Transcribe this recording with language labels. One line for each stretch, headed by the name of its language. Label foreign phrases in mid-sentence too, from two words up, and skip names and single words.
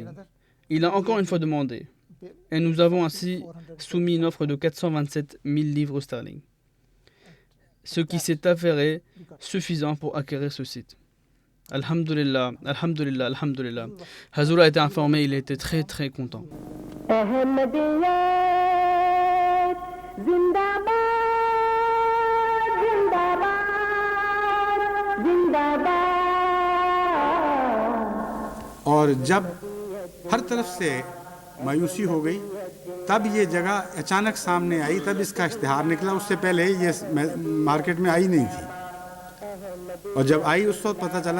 French: Il a encore une fois demandé. Et nous avons ainsi soumis une offre de 427 000 livres sterling. Ce qui s'est avéré suffisant pour acquérir ce site.
Arabic: الحمد لله، الحمد لله، الحمد لله.
French: Huzour a été informé, il était très très content.
Urdu: اور جب ہر طرف سے مایوسی ہو گئی تب یہ جگہ اچانک سامنے آئی تب اس کا اشتہار نکلا اس سے پہلے یہ مارکیٹ میں آئی نہیں تھی اور جب آئی اس وقت پتا چلا